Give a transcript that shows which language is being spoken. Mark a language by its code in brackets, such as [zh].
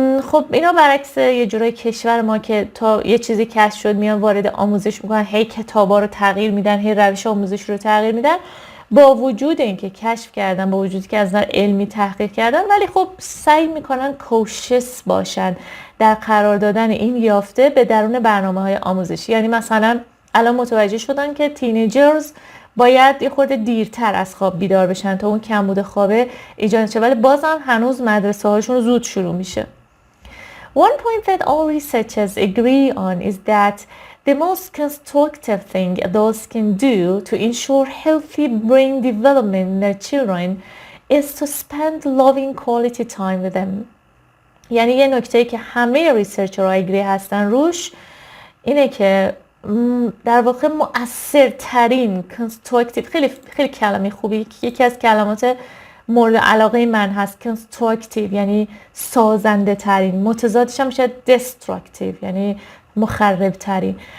[fa] خب اینا برعکس یه جورای کشور ما که تا یه چیزی کشف شد میان وارد آموزش میکنن، هی کتابا رو تغییر میدن، هی روش آموزش رو تغییر میدن، با وجود اینکه کشف کردن، با وجودی که از نظر علمی تحقیق کردن، ولی خب سعی میکنن کوشش باشن در قرار دادن این یافته به درون برنامه‌های آموزشی. یعنی مثلا الان متوجه شدن که تینیجرز باید یه خورده دیرتر از خواب بیدار بشن تا اون کمبود خوابه ایجاد شه، ولی بازم هنوز مدرسه هاشون زود شروع میشه. [en] One point that all researchers agree on is that the most constructive thing adults can do to ensure healthy brain development in their children is to spend loving quality time with them. [fa] یعنی یه نکته‌ای که همه ریسرچرها اگری هستن روش اینه که در واقع مؤثرترین constructive، خیلی کلمه خوبی، یکی از کلمات مورد علاقه من هست، constructive یعنی سازنده ترین، متضادش هم میشه destructive یعنی مخرب ترین.